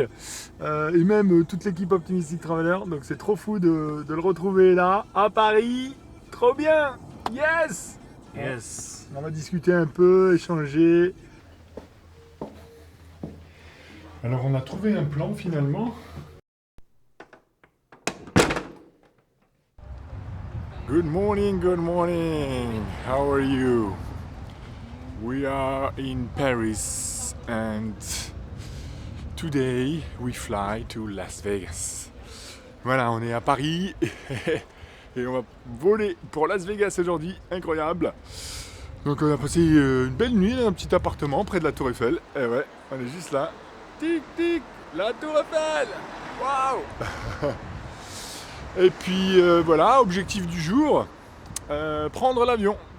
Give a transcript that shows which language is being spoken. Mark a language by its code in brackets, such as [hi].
[fr] Et même toute l'équipe Optimistic Traveler. Donc c'est trop fou de le retrouver là, à Paris. Trop bien! Yes! [en] Yes. [fr] On va discuter un peu, échanger. Alors on a trouvé un plan finalement. [en] Good morning, good morning. How are you? We are in Paris and today we fly to Las Vegas. [fr] Voilà, on est à Paris et on va voler pour Las Vegas aujourd'hui. Incroyable. Donc on a passé une belle nuit dans un petit appartement près de la Tour Eiffel. Et ouais, on est juste là. Tic tic, la Tour Eiffel. Waouh. Et puis voilà, objectif du jour, prendre l'avion.